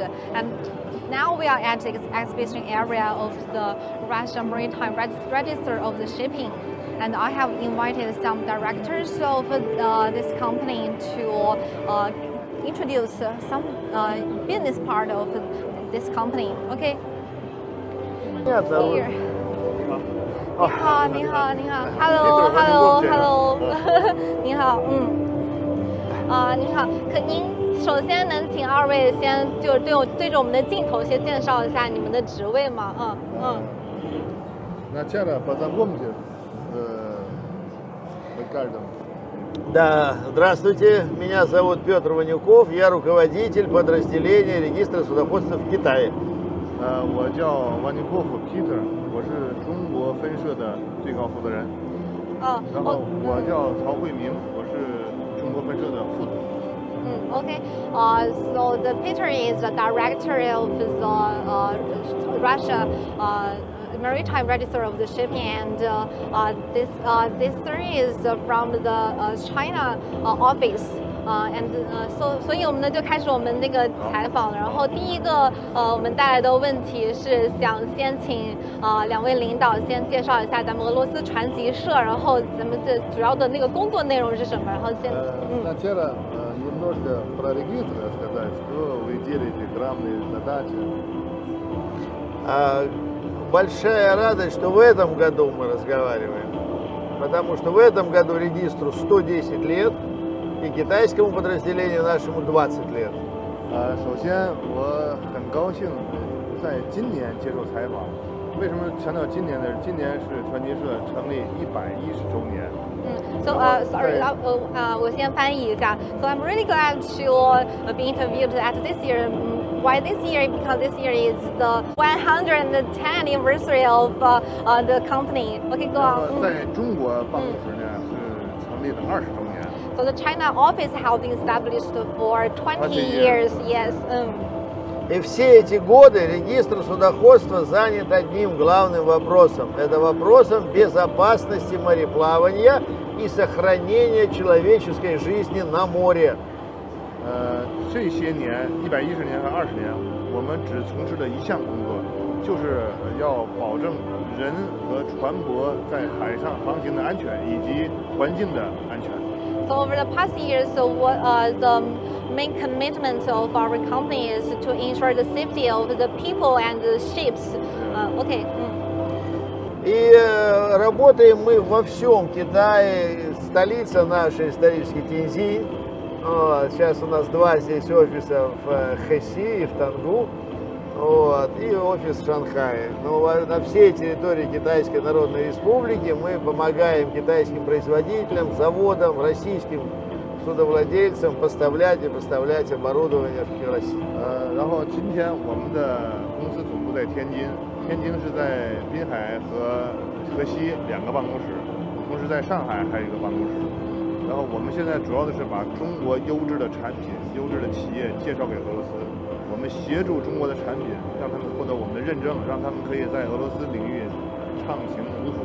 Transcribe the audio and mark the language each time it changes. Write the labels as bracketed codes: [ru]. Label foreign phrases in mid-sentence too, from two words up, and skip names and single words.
[en] And now we are at the exhibition area of the Russian Maritime Register of the Shipping, and I have invited some directors of this company to introduce some business part of this company. Okay. Here. [zh] 你好 ，Hello， 你好，你好，可您首先能请二位先就对着我们的镜头先介绍一下你们的职位吗？ [ru] Начало познакомьтесь с каждым. Да, здравствуйте, меня зовут Петр Ванюков, я руководитель подразделения регистра судоходства в Китае. [zh] 我叫王尼科夫 Peter， 我是中国分社的最高负责人。然后我叫曹慧明，我是中国分社的副总。 [en] Okay. So the Peter is the director of the Russia Maritime Register of the Shipping, and this sir is from the China office. [zh] So 以我们呢就开始我们那个采访了。然后第一个我们带来的问题是想先请两位领导先介绍一下咱们俄罗斯船级社，然后咱们的主要的那个工作内容是什么？然后先 [ru] Сначала немножко про регистр рассказать, что вы делаете, главные задачи. Большая радость, что в этом году мы разговариваем, потому что в этом году регистру 110 лет, и китайскому подразделению нашему 20 лет. [zh] 首先我很高兴在今年接受采访。为什么强调今年呢？今年是船级社成立110周年。 [en] So sorry, [zh] 我先翻译一下。 [en] So I'm really glad to be interviewed at this year's why this year? Because this year is the 110th anniversary of the company. Okay, go [zh] 然后 [en] on. [zh] 在中国办公室呢是成立了20周年。 [en] So the China office has been established for 20 years. years. Yes. [ru] И все эти годы регистр судоходства занят одним главным вопросом. Это вопросом безопасности мореплавания и сохранения человеческой жизни на море. 这些年110年和20年，我们只从事了一项工作，就是要保证人和船舶在海上航行的安全以及环境的安全。 So over the past years, so what the main commitment of our company is to ensure the safety of the people and the ships. Okay. И работаем мы во всем Китае. Столица наша исторически Тяньцзинь. Вот. Сейчас у нас 2 здесь офиса в Хэси и в Тангу. Вот. И офис в Шанхае. Но на всей территории Китайской Народной Республики мы помогаем китайским производителям, заводам, российским судовладельцам поставлять и поставлять оборудование в Россию. [zh] 然后今天我们的公司总部在天津，天津是在滨海和河西2个办公室，同时在上海还有一个办公室。然后我们现在主要的是把中国优质的产品、优质的企业介绍给俄罗斯。我们协助中国的产品，让他们获得我们的认证，让他们可以在俄罗斯领域畅行无阻。